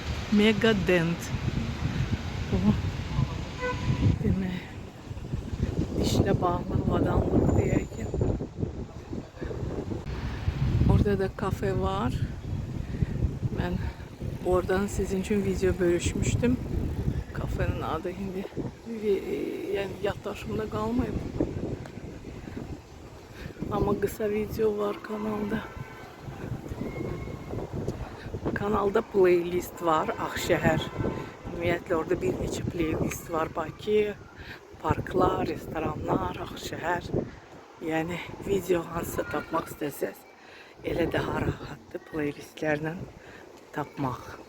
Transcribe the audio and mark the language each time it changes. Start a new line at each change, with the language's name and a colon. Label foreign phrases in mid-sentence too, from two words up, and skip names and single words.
Azerbaijani: Megadent. Bu demək dişlə bağlı avadanlıq deyək ki. Orada da kafe var.
Turkish: Ben oradan sizin için video bölüşmüştüm.
Azerbaijani: Kafenin adı indi yani yaddaşımda qalmayıb.
Turkish: Ama kısa video var kanalda.
Azerbaijani: Kanalda playlist var, Ağşəhər. Ümumiyyətlə orada bir neçə playlist var. Bakı, parklar, restoranlar, Ağşəhər. Yəni video hansısa tapmaq istəsəz, elə daha rahatdır playlistlərlə tapmaq.